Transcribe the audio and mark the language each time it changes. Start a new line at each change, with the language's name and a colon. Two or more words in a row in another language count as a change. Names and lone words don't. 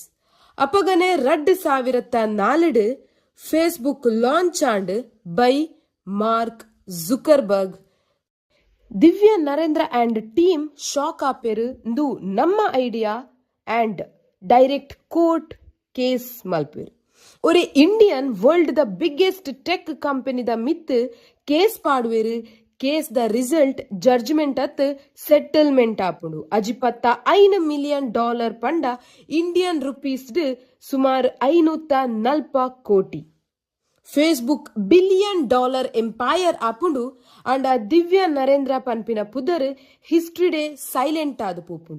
Tulu: ಅಪಗನೆ 2004 ಫೇಸ್ಬುಕ್ ಲಾಂಚ್ ಆಂಡ್ ಬೈ ಮಾರ್ಕ್ ಜುಕರ್ಬರ್ಗ್. ದಿವ್ಯ ನರೇಂದ್ರ ಆಂಡ್ ಟೀಮ್ ಶಾಕ್ ಆಪೆರು ಇಂದು ನಮ್ಮ ಐಡಿಯಾ ಆಂಡ್
English: direct court case
Tulu: ಮಲ್ಪೆರು. ಒರೆ
English: Indian world
Tulu: ದ
English: biggest tech company
Tulu: ದ ಮಿತ್ ಕೇಸ್ ಪಾಡುವೆರು. ಕೇಸ್ ದ ರಿಸಲ್ಟ್ ಜಡ್ಜ್ಮೆಂಟ್ ಅತ್ ಸೆಟಲ್ಮೆಂಟ್ ಆಪುಂಡು. $5 ಮಿಲಿಯನ್ ಪಂಡ
English: Indian rupees
Tulu: ಸುಮಾರು 540 ಕೋಟಿ. ಫೇಸ್ಬುಕ್ $1 ಬಿಲಿಯನ್ ಎಂಪೈರ್ ಆಪುಂಡು. ಅಂಡ ದಿವ್ಯ ನರೇಂದ್ರ ಪನ್ಪಿನ ಪುದರ್ ಹಿಸ್ಟ್ರಿ ಡೇ ಸೈಲೆಂಟ್ ಆದ ಪೋಪುಂಡು.